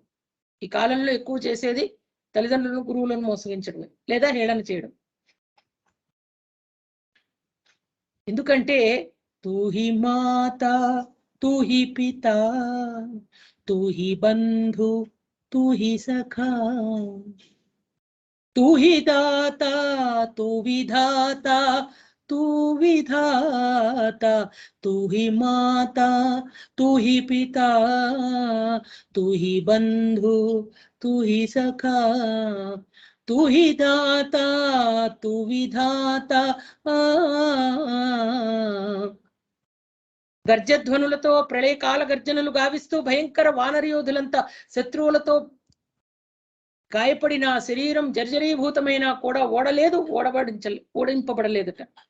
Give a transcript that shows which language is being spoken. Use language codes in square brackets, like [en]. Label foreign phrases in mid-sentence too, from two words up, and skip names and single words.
[te] ఈ కాలంలో ఎక్కువ చేసేది తల్లిదండ్రులను గురువులను మోసగించడమే, లేదా హేళన చేయడం. [hi] ఎందుకంటే तू ही माता तू ही पिता तू ही बंधु तू ही सखा तू ही दाता तू विधाता तू विधाता, तू ही माता तू ही पिता तू ही बंधु तू ही सखा, तू ही दाता तू विधाता. [te] గర్జధ్వనులతో ప్రళయకాల గర్జనలు గావిస్తూ భయంకర వానరయోధులంతా శత్రువులతో గాయపడిన శరీరం జర్జరీభూతమైనా కూడా ఓడింపబడలేదట.